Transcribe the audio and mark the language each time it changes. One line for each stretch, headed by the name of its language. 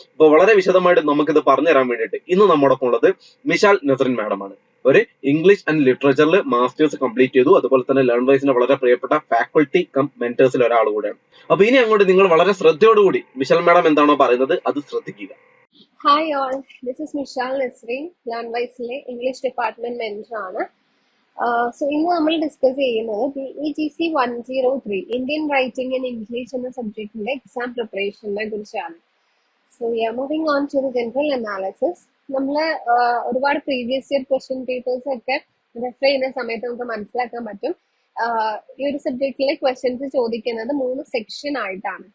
Malayalam: അപ്പോൾ വളരെ വിശദമായിട്ട് നമുക്കിത് പറഞ്ഞു തരാൻ വേണ്ടിയിട്ട് ഇന്ന് നമ്മോടൊപ്പം ഉള്ളത് മിഷാൽ നസറിൻ മാഡം ആണ്. ഒരു ഇംഗ്ലീഷ് ആൻഡ് ലിറ്ററേച്ചറിൽ മാസ്റ്റേഴ്സ് കംപ്ലീറ്റ് ചെയ്തു. അതുപോലെ തന്നെ ലേൺ വൈസിന്റെ വളരെ പ്രിയപ്പെട്ട ഫാക്കൾട്ടി കം മെന്റേഴ്സിൽ ഒരാൾ കൂടെയാണ്. അപ്പൊ ഇനി അങ്ങോട്ട് നിങ്ങൾ വളരെ ശ്രദ്ധയോടുകൂടി മിഷാൽ മാഡം എന്താണോ പറയുന്നത് അത് ശ്രദ്ധിക്കുക.
English: Hi all, this is Mishal Nasreen,
Malayalam: LearnWise-ലെ English department mentor ആണ്. സോ ഇന്ന് നമ്മൾ ഡിസ്കസ് ചെയ്യുന്നത് DEGC 103 Indian writing in English എന്ന സബ്ജക്റ്റിന്റെ എക്സാം പ്രിപ്പറേഷനെ കുറിച്ചാണ്.
English: So we are moving on to the general analysis.
Malayalam: നമ്മൾ ഒരുപാട് പ്രീവിയസ് ഇയർ ക്വസ്റ്റ്യൻ പേപ്പേഴ്സ് ഒക്കെ റെഫർ ചെയ്യുന്ന സമയത്ത് നമുക്ക് മനസ്സിലാക്കാൻ പറ്റും ഈ ഒരു സബ്ജക്റ്റിലെ ക്വസ്റ്റ്യൻസ് ചോദിക്കുന്നത് 3 സെക്ഷൻ ആയിട്ടാണ്.